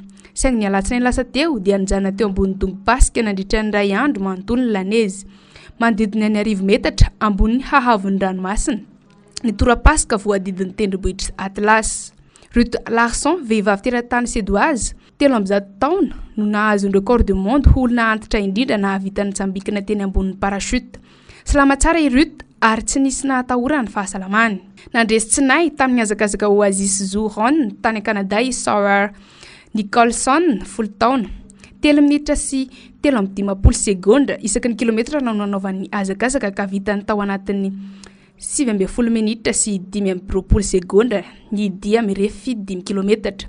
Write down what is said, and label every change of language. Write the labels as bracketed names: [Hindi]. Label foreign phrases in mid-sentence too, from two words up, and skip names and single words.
[Malagasy] Saingy ny alatsinainy lasa teo dia nijanona teo ambony dongo-pasika nandritra ny ray andro manontolo ny lanezy. Manodidina ny 10 metatra ambony hahavon'ny ranomasina. Ny tora-pasika voadidin'ny tendrombohitra Atlas. Ruth Larson, vehivavy teratany suédoise, 17 taona no nahazo ny [French] record du monde [Malagasy] ho olona antitra indrindra nahavita nitsambikina teny ambonin'ny parachute. Salama tsara i Ruth ary tsy nisy nahatahorana ny fahasalamany. Nandresy tsinay tamin'ny hazakazaka Oasis Zoo Ron tany Kanada i Sarah Nicholson, 10 taona. 3 minitra sy 3:15 segondra isaky ny kilometra no nanaovan'ny hazakazaka ka vitany tao anatin'ny 7 minitra sy 5:20 segondra ny dia mirefy 5 kilometatra.